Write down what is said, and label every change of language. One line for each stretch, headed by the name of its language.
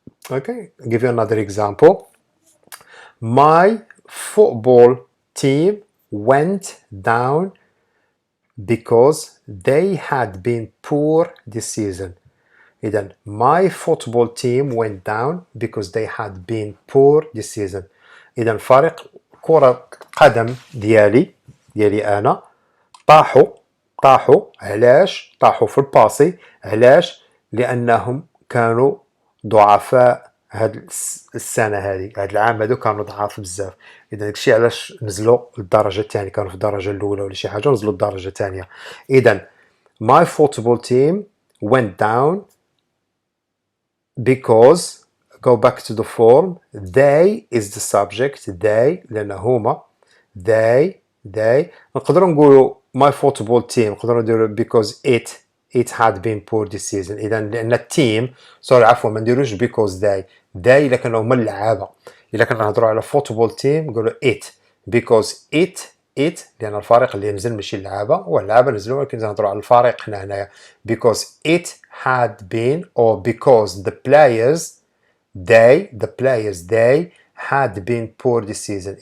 English: Okay, I'll give you another example. My football team went down because they had been poor this season. إذن my football team went down because they had been poor this season.
Arabic: إذن فريق كرة قدم ديالي أنا طاحوا. علاش طاحوا في الباسي؟ علاش؟ لأنهم كانوا ضعفاء هاد السنة هذه، هاد العام هادو كانوا ضعاف بزاف. إذا داكشي علاش نزلوا للدرجة الثانية. كانوا في الدرجة الأولى ولا شي حاجة نزلوا للدرجة الثانية.
English: إذا my football team went down because go back to the form they is the subject. they
Arabic: لأن هما
English: they
Arabic: نقدروا نقولوا
English: my football team
Arabic: نقدروا نديروا
English: because it had been poor this season.
Arabic: إذا لأن التيم عفوا ما نديروش
English: because they
Arabic: إلا كانوا هما اللعابة. إلا كنا نهضروا على
English: football team
Arabic: نقولوا
English: it because it
Arabic: لأن الفريق اللي نزل ماشي اللعابة، واللعابة نزلوا، ولكن نهضروا على الفريق حنا هنايا
English: because it had been or because the players they had been poor this season.